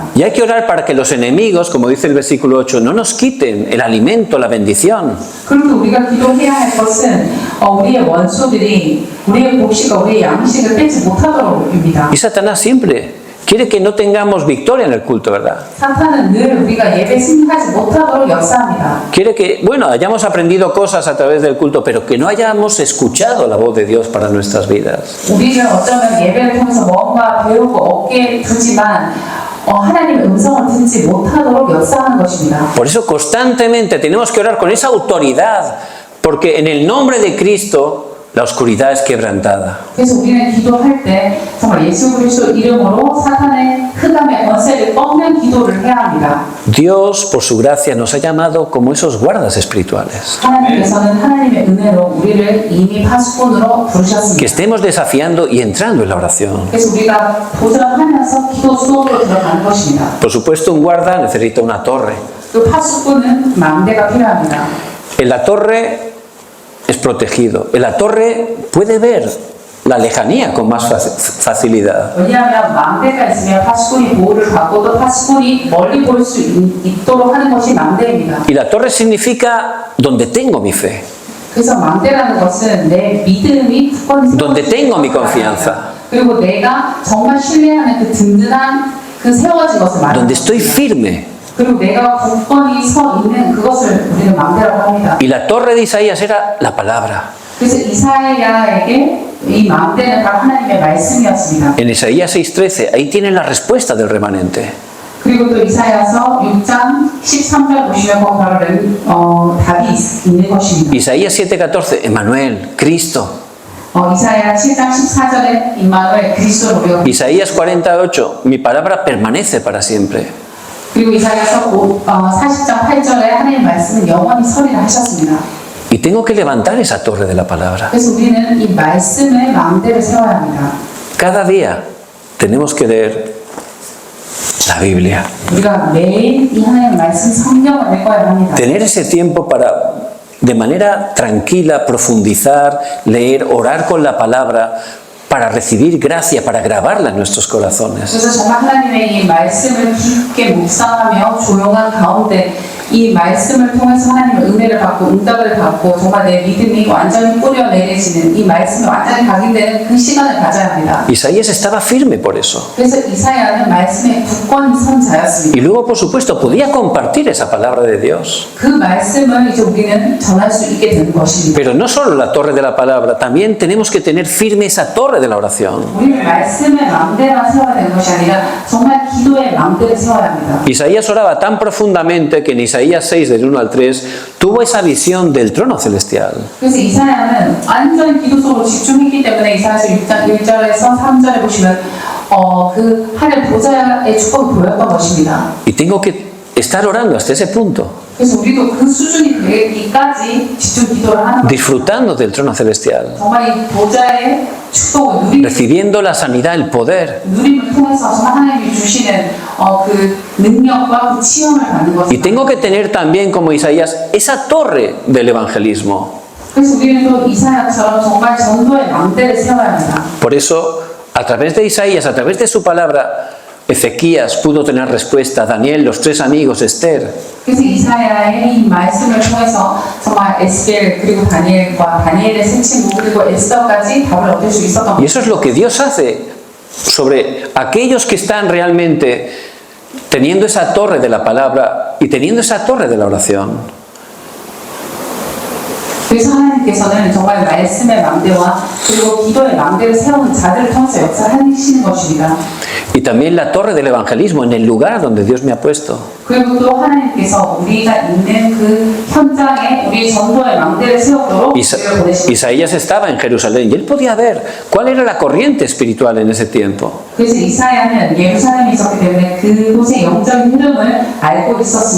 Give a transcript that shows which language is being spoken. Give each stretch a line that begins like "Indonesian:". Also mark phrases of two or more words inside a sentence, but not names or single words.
Spanish: Y hay que orar para que los enemigos, como dice el versículo 8, no nos quiten el alimento, la bendición.
Korean: 그리고 우리가 기도해야 할 것은 우리의 원수들이 우리의 곡식과 우리의 양식을 뺏지 못하도록입니다.
Spanish: Y Satanás siempre quiere que no tengamos victoria en el culto, ¿verdad?
Korean: 사탄은 늘 우리가 예배 승리하지 못하도록 역사합니다.
Spanish: Quiere que, bueno, hayamos aprendido cosas a través del culto, pero que no hayamos escuchado la voz de Dios para nuestras vidas.
Korean: 우리는 어쩌면 예배를 통해서 뭔가 배우고 얻게 되지만 하나님의 음성을 듣지 못하도록 역사하는 것입니다.
Spanish: Por eso constantemente tenemos que orar con esa autoridad, porque en el nombre de Cristo la oscuridad es quebrantada.
Korean: 그래서 우리는 기도할 때 정말 예수 그리스도 이름으로 사탄의 흑암의 권세를 꺾는 기도를 해야 합니다.
Spanish: Dios, por su gracia, nos ha llamado como esos guardas espirituales.
Korean: 하나님께서는 하나님의 은혜로 우리를 이미 파수꾼으로
Spanish: Que
Korean: 부르셨습니다.
Spanish: estemos desafiando y entrando en la oración.
Korean: 그래서 우리가 도전하면서 기도 수업으로 들어가는 것입니다.
Spanish: Por supuesto, un guarda necesita una torre.
Korean: 또 파수꾼은 망대가 필요합니다.
Spanish: En la torre es protegido. En la torre puede ver la lejanía con más facilidad.
Korean: 왜냐하면 망대가 있으면 파수꾼이 보호를 받고 또 파수꾼이 멀리 볼 수 있도록 하는 것이 망대입니다.
Spanish: Y la torre significa donde tengo mi fe,
Korean: 그래서 망대라는 것은 내 믿음이 특권이
Spanish: donde tengo mi confianza,
Korean: 그리고 내가 정말 신뢰하는 그 든든한 그 세워진 것을 말합니다.
Spanish: donde estoy firme.
Korean: 그리고 내가 굳건히 서 있는 그것을 우리는 망대라고 합니다.
Spanish: Y la torre de Isaías era la palabra.
Korean: 그래서 이사야에게 이 망대는 다 하나님의 말씀이었습니다.
Spanish: En Isaías 6:13, ahí tienen la respuesta del remanente.
Korean: 그리고 또 이사야서 6장 13절 보시면 거기 바로 답이 있는 것입니다.
Spanish: Isaías 7:14, Emmanuel, Cristo.
Korean: 이사야 7장 14절에 임마누엘 그리스도로 배웁니다.
Spanish: Isaías 48, mi palabra permanece para siempre.
Korean: 그리고 이사야서 40장 8절에 하나님의 말씀은 영원히 서리라 하셨습니다.
Spanish: Y tengo que levantar esa torre de la palabra.
Korean: 그래서 우리는 이 말씀의 망대를 세워야 합니다.
Spanish: Cada día tenemos que leer la Biblia.
Korean: 우리가 매일 이 하나님의 말씀 성경을 읽어야 합니다.
Spanish: Tener ese tiempo para de manera tranquila profundizar, leer, orar con la palabra para recibir gracia, para grabarla en nuestros corazones.
Korean: 그래서 정말 하나님의 이 말씀을 깊게 묵상하며 조용한 가운데 이 말씀을 통해서 하나님의 은혜를 받고 응답을 받고 정말 내 믿음이 완전히 뿌려내려지는 이 말씀이 완전히 각인되는 그 시간을 가져야 합니다.
Spanish: Isaías estaba firme por eso.
Korean: 그래서 이사야는 말씀에 굳건히 선 자였습니다.
Spanish: Y luego, por supuesto, podía compartir esa palabra de Dios.
Korean: 그 말씀을 이제 우리는 전할 수 있게 되는 것입니다.
Spanish: Pero no solo la torre de la palabra, también tenemos que tener firme esa torre de la oración.
Korean: 우리는 말씀의 망대만 세워야 되는 것이 아니라 정말 기도의 망대를 세워야 합니다.
Spanish: Isaías oraba tan profundamente que en Isaías 6, del 1 al 3, tuvo esa visión del trono celestial.
Korean: 그래서 이사야는 완전 기도 속으로 집중했기 때문에 이사야서 6장 1절에서 3절에 보시면 그 하늘 보좌의 축복이 보였던 것입니다.
Spanish: Y tengo que estar orando hasta ese punto,
Korean: 그래서 우리도 그 수준이 되기까지 집중 기도를 하는 거예요.
Spanish: disfrutando del trono celestial,
Korean: 정말 이 보좌의 축복을
Spanish: recibiendo la sanidad, el poder.
Korean: 누림을 통해서 정말 하나님이 주시는 그 능력과 그 체험을 받는
Spanish: Y
Korean: 것입니다.
Spanish: tengo que tener también, como Isaías, esa torre del evangelismo.
Korean: 그래서 우리는 또 이사야처럼 정말 전도의 망대를 세워야 합니다.
Spanish: Por eso, a través de Isaías, a través de su palabra, Ezequías pudo tener respuesta, Daniel, los tres amigos, Esther.
Korean: 그래서 이사야의 이 말씀을 통해서 정말 에스겔 그리고 다니엘의 세 친구 그리고 에스더까지 답을 얻을 수 있었던
Spanish: Y eso es lo que Dios hace sobre aquellos que están realmente teniendo esa torre de la palabra y teniendo esa torre de la oración.
Korean: 그래서 하나님께서는 정말 말씀의 망대와 그리고 기도의 망대를 세우는 자들을 통해서 역사하시는 것입니다.
Spanish: Y también la torre del evangelismo en el lugar donde Dios me ha puesto.
Korean: 그리고 또 하나님께서 우리가 있는 그 현장에 우리 전도의 망대를 세우도록 우리를 보내십니다.
Spanish: Isaías estaba en Jerusalén y él podía ver cuál era la corriente espiritual en ese tiempo.
Korean: 그래서 이사야는 예루살렘에 있었기 때문에 그곳의 영적인 흐름을 알고 있었습니다.